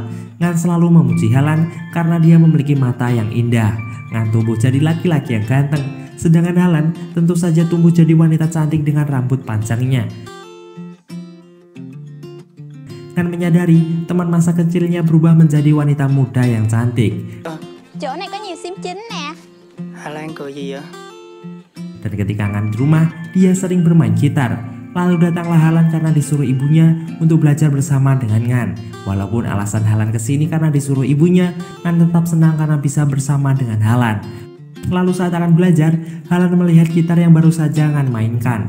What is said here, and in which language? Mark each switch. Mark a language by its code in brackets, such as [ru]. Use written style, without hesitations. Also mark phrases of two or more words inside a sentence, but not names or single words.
[id] Ngan selalu memuji Halan karena dia memiliki mata yang indah. Ngan tumbuh jadi laki-laki yang ganteng, sedangkan Halan tentu saja tumbuh jadi wanita cantik dengan rambut panjangnya. Ngan menyadari teman masa kecilnya berubah menjadi wanita muda yang cantik. [vi] Chỗ này có nhiều sim chính nè. Halan cười gì vậy? [id] Dan ketika Ngan di rumah, dia sering bermain gitar. Lalu datanglah Halan karena disuruh ibunya untuk belajar bersama dengan Ngan. Walaupun alasan Halan kesini karena disuruh ibunya, Ngan tetap senang karena bisa bersama dengan Halan. Lalu saat akan belajar, Halan melihat gitar yang baru saja Ngan mainkan.